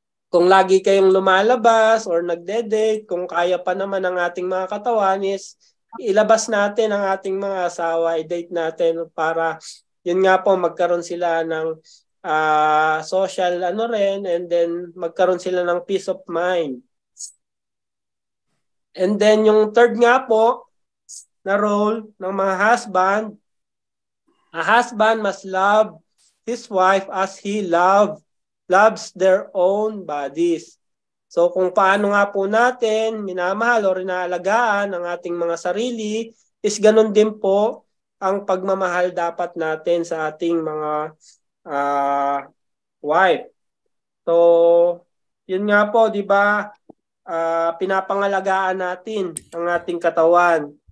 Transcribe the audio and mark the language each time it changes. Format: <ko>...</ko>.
<tl>Kung lagi kayong lumalabas or nagde-date, kung kaya pa naman ang ating mga katawan is ilabas natin ang ating mga asawa, i-date natin para yun nga po magkaroon sila ng social rin and then magkaroon sila ng peace of mind.</tl> <en>And then</en> <tl>yung third nga po na role ng mga</tl> <en>husband, a husband must love his wife as he loves their own bodies.</en> <tl>So kung paano nga po natin minamahal o inaalagaan ang ating mga sarili, is ganun din po ang pagmamahal dapat natin sa ating mga wife. So yun nga po, di ba, pinapangalagaan natin ang ating katawan.</tl>